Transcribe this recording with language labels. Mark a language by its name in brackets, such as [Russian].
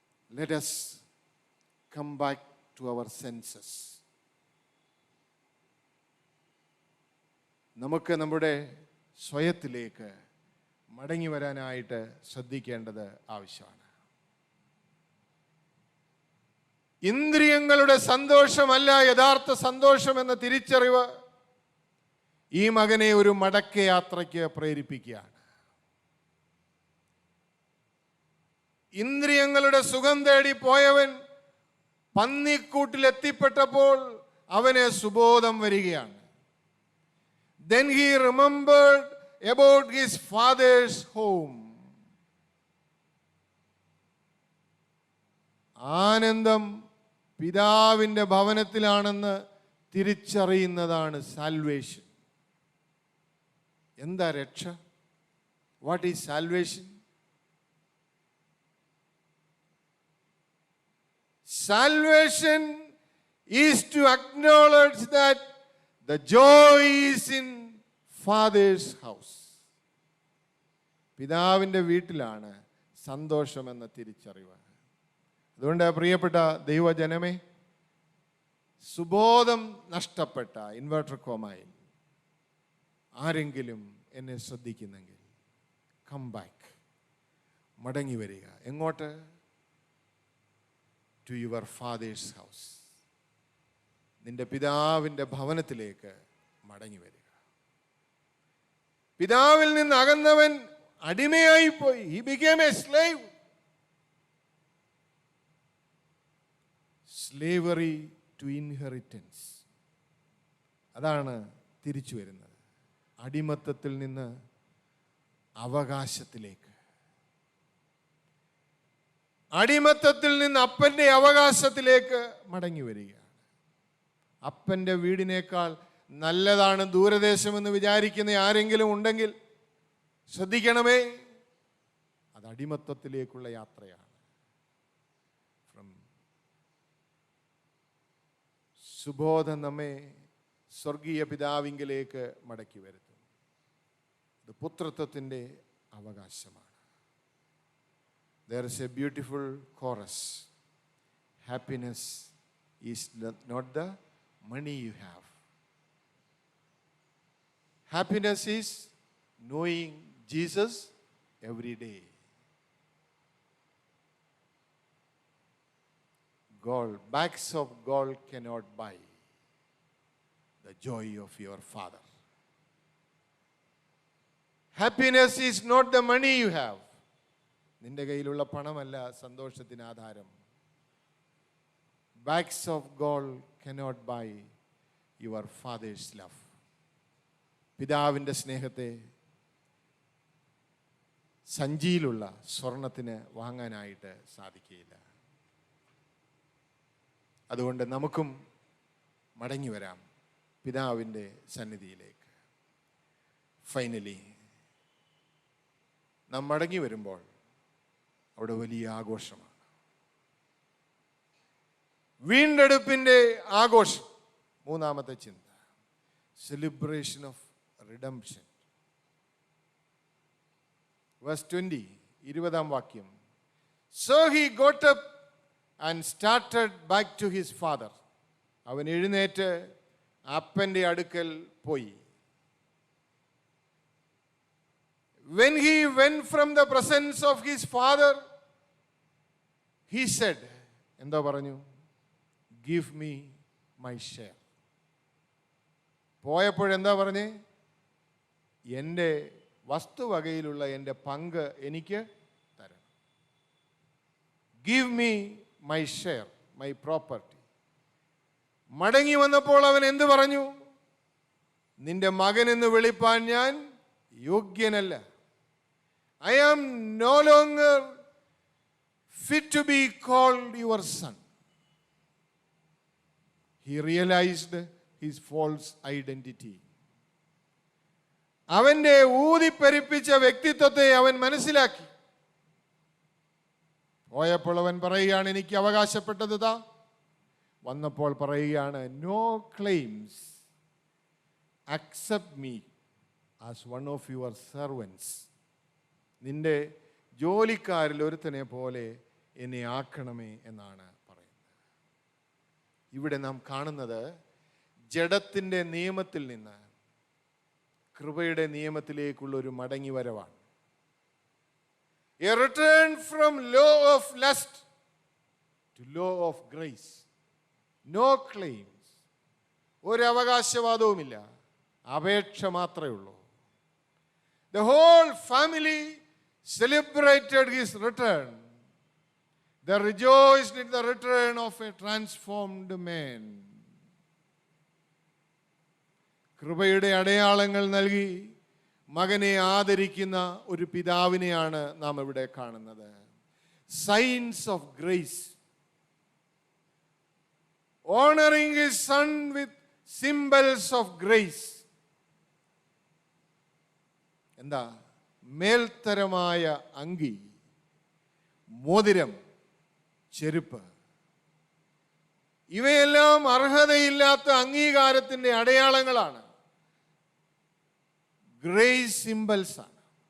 [English] Let us come back to our senses. [Malayalam] നമുക്ക് നമ്മുടെ സ്വയത്തിലേക്ക് മടങ്ങി വരാനായിട്ട് ശ്രദ്ധിക്കേണ്ടത് ആവശ്യമാണ്. ഇന്ദ്രിയങ്ങളുടെ സന്തോഷമല്ല യഥാർത്ഥ സന്തോഷം എന്ന തിരിച്ചറിവ് ഈ മകനെ ഒരു മടക്കയാത്രയ്ക്ക് പ്രേരിപ്പിക്കുകയാണ്. ഇന്ദ്രിയങ്ങളുടെ സുഖം തേടി പോയവൻ പന്നിക്കൂട്ടിലെത്തിപ്പെട്ടപ്പോൾ അവന് സുബോധം വരികയാണ്. [English] Then he remembered about his father's home. [Malayalam] ആനന്ദം പിതാവിൻ്റെ ഭവനത്തിലാണെന്ന് തിരിച്ചറിയുന്നതാണ് സാൽവേഷൻ. എന്താ രക്ഷ? [English] What is salvation? Salvation is to acknowledge that the joy is in Father's house. [Malayalam] പിതാവിൻ്റെ വീട്ടിലാണ് സന്തോഷമെന്ന തിരിച്ചറിവ്. അതുകൊണ്ട് പ്രിയപ്പെട്ട ദൈവജനമേ, സുബോധം നഷ്ടപ്പെട്ട ഇൻവെർട്ടർ കോമായിൽ ആരെങ്കിലും എന്നെ ശ്രദ്ധിക്കുന്നെങ്കിൽ [English] come back, [Malayalam] മടങ്ങി വരിക. എങ്ങോട്ട്? [English] To your father's house. [Malayalam] നിന്റെ പിതാവിൻ്റെ ഭവനത്തിലേക്ക് മടങ്ങി വരിക. പിതാവിൽ നിന്ന് അകന്നവൻ അടിമയായിപ്പോയി. [English] He became a slave. Slavery to inheritance. [Malayalam] അതാണ് തിരിച്ചു വരുന്നത്. അടിമത്തത്തിൽ നിന്ന് അവകാശത്തിലേക്ക്, അടിമത്തത്തിൽ നിന്ന് അപ്പൻ്റെ അവകാശത്തിലേക്ക് മടങ്ങി വരികയാണ്. അപ്പൻ്റെ വീടിനേക്കാൾ നല്ലതാണ് ദൂരദേശമെന്ന് വിചാരിക്കുന്ന ആരെങ്കിലും ഉണ്ടെങ്കിൽ ശ്രദ്ധിക്കണമേ, അത് അടിമത്തത്തിലേക്കുള്ള യാത്രയാണ്. സുബോധം നമ്മെ സ്വർഗീയ പിതാവിങ്കിലേക്ക് മടക്കി വരുത്തും. ഇത് പുത്രത്വത്തിൻ്റെ അവകാശമാണ്. [English] There is a beautiful chorus. Happiness is not the money you have. Happiness is knowing Jesus every day. Gold, bags of gold cannot buy the joy of your Father. Happiness is not the money you have. [Malayalam] നിന്റെ കയ്യിലുള്ള പണമല്ല സന്തോഷത്തിന് ആധാരം. [English] Bags of gold cannot buy your Father's love. [Malayalam] പിതാവിൻ്റെ സ്നേഹത്തെ സഞ്ചിയിലുള്ള സ്വർണത്തിന് വാങ്ങാനായിട്ട് സാധിക്കുകയില്ല. അതുകൊണ്ട് നമുക്കും മടങ്ങി വരാം പിതാവിൻ്റെ സന്നിധിയിലേക്ക്. [English] finally [Malayalam] നാം മടങ്ങി വരുമ്പോൾ അവിടെ വലിയ ആഘോഷമാണ്. വീണ്ടെടുപ്പിൻ്റെ ആഘോഷം. മൂന്നാമത്തെ ചിന്ത, [English] Celebration of redemption. Verse 20, [Malayalam] 20-ാം വാക്യം. [English] So he got up and started back to his father. [Malayalam] അവൻ എഴുന്നേറ്റ് അപ്പൻ്റെ അടുക്കൽ പോയി. [English] When he went from the presence of his father, he said, [Malayalam] എന്താ പറഞ്ഞു? [English] Give me my share. [Malayalam] പോയപ്പോഴെന്താ പറഞ്ഞേ? എൻ്റെ വസ്തുവകയിലുള്ള എൻ്റെ പങ്ക് എനിക്ക് തരണം. [English] Give me my share, my property. [Malayalam] മടങ്ങി വന്നപ്പോൾ അവൻ എന്ത് പറഞ്ഞു? നിന്റെ മകൻ എന്ന് വിളിപ്പാൻ ഞാൻ യോഗ്യനല്ല. [English] I am no longer fit to be called your son. He realized his false identity. [Malayalam] അവൻ്റെ ഊതിപ്പെരിപ്പിച്ച വ്യക്തിത്വത്തെ അവൻ മനസ്സിലാക്കി. പോയപ്പോൾ അവൻ പറയുകയാണ്, എനിക്ക് അവകാശപ്പെട്ടത് ഇതാ. വന്നപ്പോൾ പറയുകയാണ്, [English] No claims, accept me as one of your servants. [Malayalam] നിന്റെ ജോലിക്കാരിൽ ഒരുത്തനെ പോലെ എന്നെ ആക്കണമേ എന്നാണ് പറയുന്നത്. ഇവിടെ നാം കാണുന്നത് ജഡത്തിൻ്റെ നിയമത്തിൽ നിന്ന് കൃപയുടെ നിയമത്തിലേക്കുള്ള ഒരു മടങ്ങി വരവാണ്. [English] A return from law of lust to law of grace. No claims. [Malayalam] ഒരു അവകാശവാദവുമില്ല, അപേക്ഷ മാത്രമേ ഉള്ളൂ. [English] The whole family celebrated his return. They rejoiced in the return of a transformed man. [Malayalam] കൃപയുടെ അടയാളങ്ങൾ നൽകി മകനെ ആദരിക്കുന്ന ഒരു പിതാവിനെയാണ് നാം ഇവിടെ കാണുന്നത്. [English] Signs of grace honoring his son with symbols of grace. [Malayalam] എന്താ? മേൽത്തരമായ അങ്കി, മോതിരം, ചെരുപ്പ്, ഇവയെല്ലാം അർഹതയില്ലാത്ത അംഗീകാരത്തിൻ്റെ അടയാളങ്ങളാണ്. [English] grace symbols [Malayalam] ആണ്.